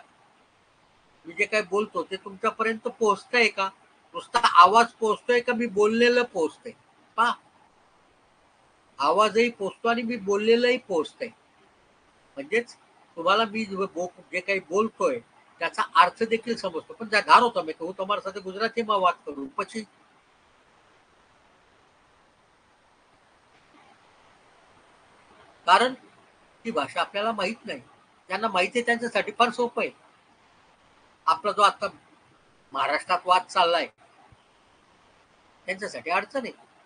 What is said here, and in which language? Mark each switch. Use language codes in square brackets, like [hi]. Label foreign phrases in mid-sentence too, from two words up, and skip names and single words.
[mr] मी जे काय बोलतो ते तुमच्यापर्यंत पोहोचतंय का? नुसता आवाज पोहोचतोय का मी बोललेलं पोहोचतंय? पहा, आवाजही पोहोचतो आणि मी बोललेलंही पोहोचतंय. म्हणजेच तुम्हाला मी जे काही बोलतोय त्याचा अर्थ देखील समजतो. पण ज्या [gu] ધારો તમે કે હું તમારી સાથે ગુજરાતીમાં વાત કરું પછી [mr] कारण ती भाषा आपल्याला माहित नाही. ज्यांना माहिती आहे त्यांच्यासाठी फार सोपं आहे. आपला जो आता महाराष्ट्रात वाद चाललाय त्यांच्यासाठी अडचण आहे.